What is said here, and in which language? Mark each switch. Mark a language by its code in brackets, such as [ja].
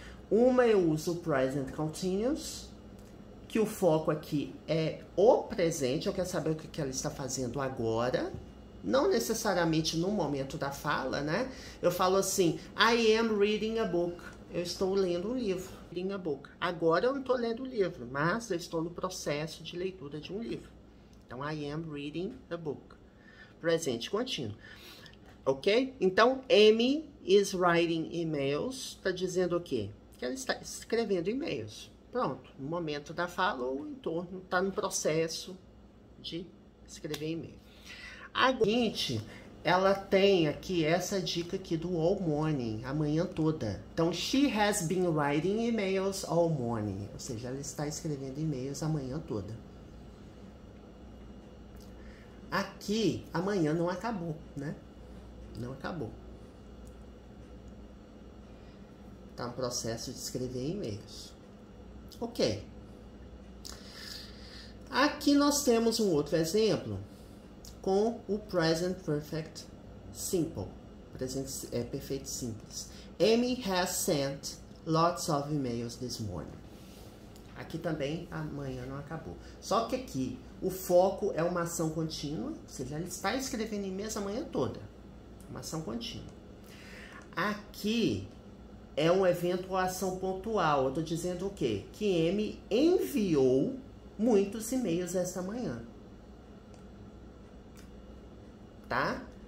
[pt] Uma eu uso o present continuous, que o foco aqui é o presente. Eu quero saber o que ela está fazendo agora. Não necessariamente no momento da fala, né? Eu falo assim, [en] I am reading a book. [pt] Eu estou lendo um livro. [en] Reading a book. [pt] Agora eu não estou lendo o livro, mas eu estou no processo de leitura de um livro. [en] Então, I am reading a book. [pt] Presente contínuo. [en] Ok? Então, Amy is writing emails. [pt] Está dizendo o quê? Que ela está escrevendo e-mails. Pronto. No momento da fala ou em torno, está no processo de escrever e-mail. A seguinte, ela tem aqui essa dica aqui do all morning, a manhã toda. [en] Então, she has been writing emails all morning. [pt] Ou seja, ela está escrevendo e-mails a manhã toda. Aqui, amanhã não acabou, né? Não acabou. Está no processo de escrever e-mails. Ok. Aqui nós temos um outro exemplo com o present perfect simple, perfeito simples. [en] Amy has sent lots of emails this morning. [pt] Aqui também amanhã não acabou. Só que aqui o foco é uma ação contínua, ou seja, ela está escrevendo e-mails a manhã toda. Uma ação contínua. Aqui é um evento ou ação pontual. Eu estou dizendo o quê? Que Amy enviou muitos e-mails esta manhã. Tá?